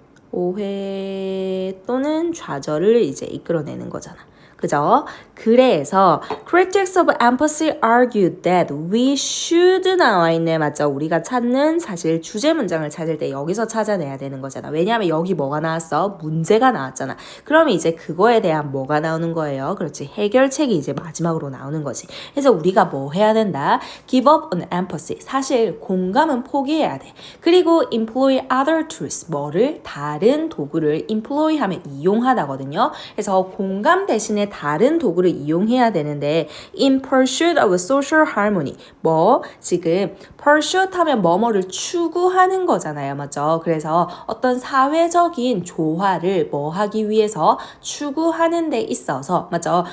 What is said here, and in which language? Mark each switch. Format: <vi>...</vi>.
<ko>오해 또는 좌절을 이제 이끌어내는 거잖아. 그죠? 그래서</ko> <en>critics of empathy argue that we should</en> <ko>나와 있네. 맞죠? 우리가 찾는 사실 주제 문장을 찾을 때 여기서 찾아내야 되는 거잖아. 왜냐하면 여기 뭐가 나왔어? 문제가 나왔잖아. 그러면 이제 그거에 대한 뭐가 나오는 거예요? 그렇지. 해결책이 이제 마지막으로 나오는 거지. 그래서 우리가 뭐 해야 된다?</ko> <en>give up on empathy.</en> <ko>사실 공감은 포기해야 돼.</ko> <en>그리고 employ other tools.</en> <ko>뭐를? 다른 도구를 employ 하면 이용하다거든요. 그래서 공감 대신에 다른 도구를 이용해야 되는데</ko> <en>in pursuit of social harmony</en> <ko>뭐 지금 pursuit 하면 뭐뭐를 추구하는 거잖아요. 맞죠? 그래서 어떤 사회적인 조화를 뭐 하기 위해서 추구하는 데 있어서 맞죠?</ko>